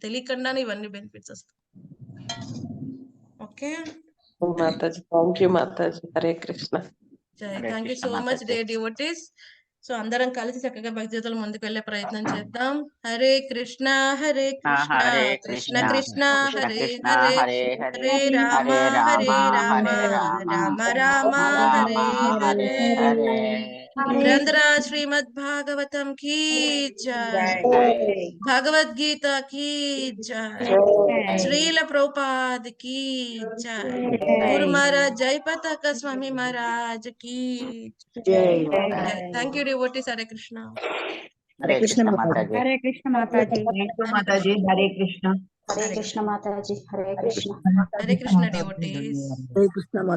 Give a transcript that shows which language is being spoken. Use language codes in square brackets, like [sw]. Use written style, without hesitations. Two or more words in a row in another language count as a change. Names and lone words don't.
[te] తెలియకుండానే ఇవన్నీ బెనిఫిట్స్ ఒస్తాయి. ఓకే. మాతాజీ [en] thank you [te] మాతాజీ. హరే కృష్ణ. హరే [en] Thank you [te] కృష్ణ [en] so much [te] మాతాజీ. [en] Dear devotees. [te] సో, అందరం కలిసి చక్కగా భక్తి జీవితంలో ముందుకెళ్ళే ప్రయత్నం చేద్దాం. హరే కృష్ణ హరే కృష్ణ కృష్ణ కృష్ణ కృష్ణ హరే కృష్ణ హరే హరే హరే హరే రామ హరే రామ హరే రామ హరే రామ రామ రామ రామ రామ హరే హరే హరే. హరే. [hi] గ్రంథరా శ్రీమద్ భాగవతం की जय, भगवद्गीता की जय, श्रील प्रभुपाद की जय, गुरु महाराज जय पताका स्वामी महाराज की जय. [en] Thank you devotees. Hare Krishna. [te] హరే హరే కృష్ణ కృష్ణ మాతాజీ. మాతాజీ. హరే కృష్ణ మాతాజీ. మాతాజీ హరే కృష్ణ. హరే Hare కృష్ణ మాతాజీ హరే కృష్ణ. [en] Hare Krishna devotees. [te] హరే కృష్ణ